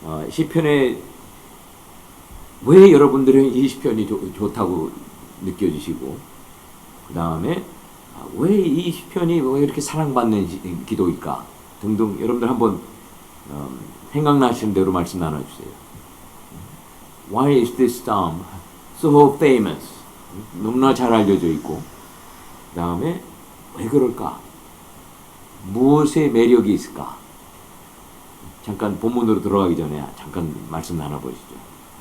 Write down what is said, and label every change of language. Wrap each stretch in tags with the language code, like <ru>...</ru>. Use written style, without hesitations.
<ko>시편에 왜 여러분들은 이 시편이 좋다고 느껴지시고, 그 다음에 왜 이 시편이 왜 이렇게 사랑받는 기도일까 등등, 여러분들 한번 생각나시는 대로 말씀 나눠주세요.</ko> <en>Why is this psalm so famous?</en> <ko>너무나 잘 알려져 있고, 그 다음에 왜 그럴까? 무엇의 매력이 있을까? 잠깐 본문으로 들어가기 전에 잠깐 말씀 나눠보시죠.</ko>